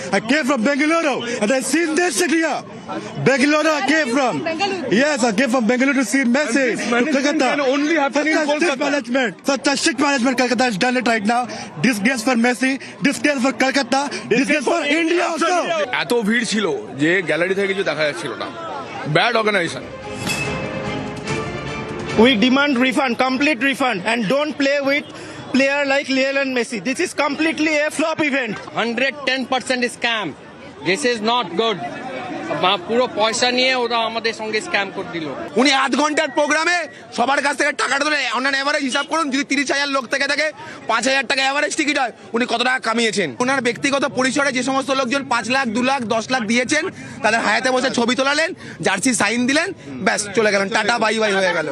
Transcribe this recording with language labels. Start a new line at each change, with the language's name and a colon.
English: I came from Bengaluru and I seen this city here. Bengaluru I came from. Yes, I came from Bengaluru to see Messi to Kolkata. can only happen in Kolkata. Such a strict management Kolkata has done it right now. Disgrace for Messi, disgrace for Kolkata, disgrace for India also.
Bangla: এত ভিড় ছিল যে gallery থেকে কিছু দেখা যাচ্ছিল না
English: Bad organization We demand refund, complete refund, and don't play with player like Lionel Messi. This is completely a flop event.
Bangla: 110% scam
English: this is not good
Bangla: পুরো পয়সা নিয়ে ওরা আমাদের সঙ্গে স্ক্যাম করে দিল উনি আধ ঘন্টার প্রোগ্রামে সবার কাছ থেকে টাকাটা তুলে অন্যান্য এভারেজ হিসাব করুন, যদি 30,000 লোক থেকে থাকে 5,000 টাকা এভারেজ টিকিট হয়, উনি কত টাকা কামিয়েছেন। ওনার ব্যক্তিগত পরিসরে যে সমস্ত লোকজন 5 লাখ 2 লাখ 10 লাখ দিয়েছেন তাদের হায়াতে বসে ছবি তোলালেন, জার্সি সাইন দিলেন, ব্যাস চলে গেলেন, টাটা বাই বাই হয়ে গেল।